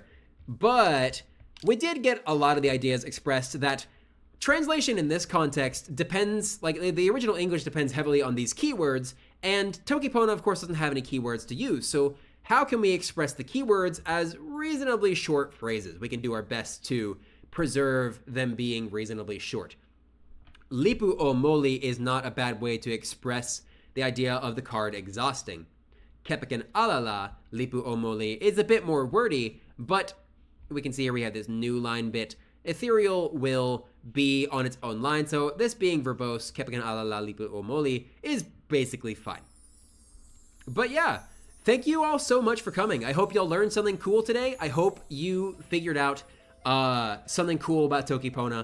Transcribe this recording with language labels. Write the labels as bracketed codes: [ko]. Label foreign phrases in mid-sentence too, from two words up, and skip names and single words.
[en] But we did get a lot of the ideas expressed that translation in this context depends, like the original English depends heavily on these keywords, and Toki Pona, of course, doesn't have any keywords to use. So how can we express the keywords as reasonably short phrases? We can do our best to preserve them being reasonably short. [tok] Lipu o Moli [en] is not a bad way to express the idea of the card exhausting. [tok] Kepikan alala, Lipu o Moli [en] is a bit more wordy, but we can see here we have this new line bit. Ethereal will be on its own line, so this being verbose, [tok] Kepikan alala, Lipu o Moli, [en] is basically fine. But yeah, thank you all so much for coming. I hope y'all learned something cool today. I hope you figured out something cool about Toki Pona.